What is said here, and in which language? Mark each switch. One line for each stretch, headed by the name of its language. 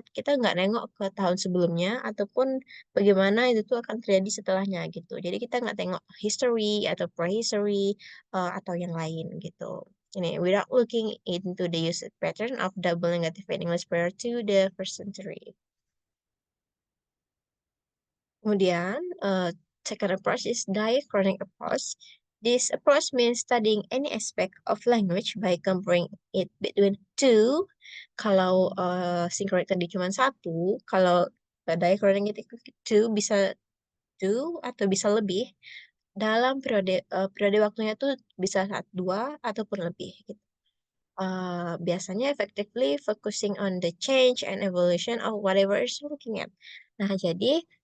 Indonesian: Kita nggak nengok ke tahun sebelumnya ataupun bagaimana itu tuh akan terjadi setelahnya gitu. Jadi kita nggak tengok history atau prehistory atau yang lain gitu.
English: Ini without looking into the usage pattern of double negative in English prior to the first century. Kemudian, second approach is diachronic approach. This approach means studying any aspect of language by comparing it between two.
Indonesian: Kalau synchronic tadi cuma satu, kalau diachronic itu two bisa two atau bisa lebih dalam periode waktunya tuh bisa dua ataupun lebih. Gitu.
English: Biasanya effectively focusing on the change and evolution of whatever is looking at.
Indonesian: Nah, jadi